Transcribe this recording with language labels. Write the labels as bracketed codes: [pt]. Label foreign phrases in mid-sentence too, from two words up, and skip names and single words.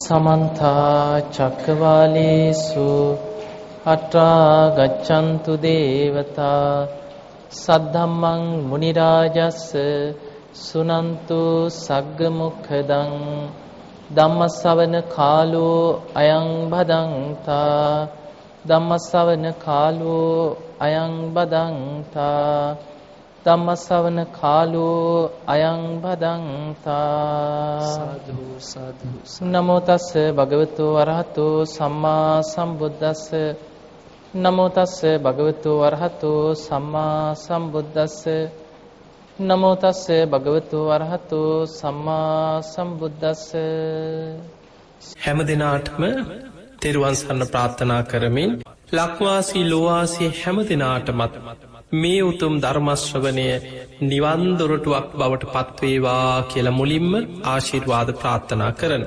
[pi] समन्ता चक्रवालेषु अत्रा गच्छन्तु देवता सद्धम्मं मुनिराजस्स सुनन्तु सग्गमुखदं ධම්මස්සවන කාලෝ අයං බදන්තා ධම්මස්සවන කාලෝ අයං බදන්තා ධම්මස්සවන කාලෝ අයං බදන්තා සාදු සාදු නමෝ තස්ස භගවතු වරහතෝ සම්මා සම්බුද්දස්ස නමෝ තස්ස භගවතු වරහතෝ සම්මා සම්බුද්දස්ස නමෝ තස්ස භගවතු වරහතෝ සම්මා සම්බුද්දස්ස. [si] හැම දිනාටම තෙරුවන් සරණ ප්‍රාර්ථනා කරමින් ලක්වාසී ලෝවාසී හැම දිනාටමත් මේ උතුම් ධර්ම ශ්‍රවණය නිවන් දොරටුවක් බවට පත්වේවා කියලා මුලින්ම ආශිර්වාද ප්‍රාර්ථනා කරන.